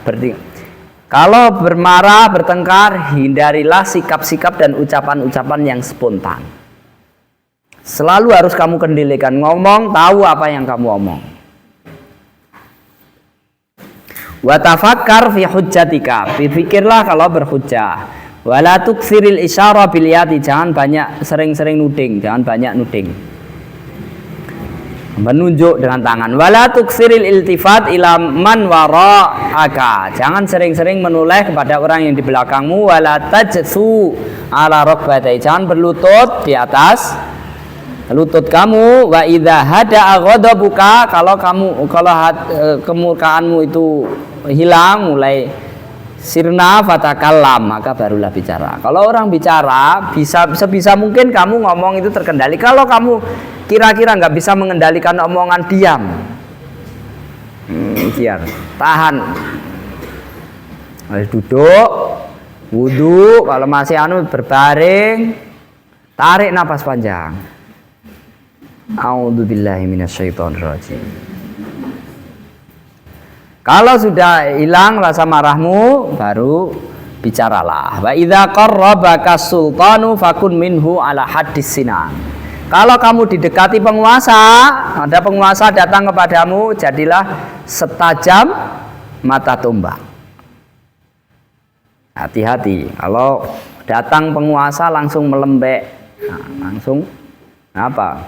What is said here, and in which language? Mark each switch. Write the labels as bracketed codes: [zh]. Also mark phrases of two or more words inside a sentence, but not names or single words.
[id] Berarti kalau bermarah, bertengkar, hindarilah sikap-sikap dan ucapan-ucapan yang spontan. Selalu harus kamu kendalikan, ngomong tahu apa yang kamu omong. [ar] وتفكر في حجتك, [id] berpikirlah kalau berhujjah. [ar] ولا تكثر الإشارة باليد, [id] jangan banyak sering-sering nuding, jangan banyak nuding, menunjuk dengan tangan. [ar] ولا تكثر الالتفات إلى من وراءك, [id] jangan sering-sering menoleh kepada orang yang di belakangmu. [ar] ولا تجث على ركبتيك, [id] jangan berlutut di atas lutut kamu. [ar] وإذا هدأ غضبك, [id] kalau kemurkaanmu itu hilang, mulai sirna fatakallam, maka barulah bicara. Kalau orang bicara, sebisa mungkin kamu ngomong itu terkendali. Kalau kamu kira-kira nggak bisa mengendalikan omongan, diam, biar tahan, duduk, wudu, kalau masih berbaring, tarik napas panjang. [ar] أعوذ بالله من الشيطان الرجيم. [id] Kalau sudah hilang rasa marahmu, baru bicaralah. [ar] وإذا قربك السلطان فكن منه على حد السنان. [id] Kalau kamu didekati penguasa, ada penguasa datang kepadamu, jadilah setajam mata tombak. Hati-hati, kalau datang penguasa langsung melembek, langsung apa?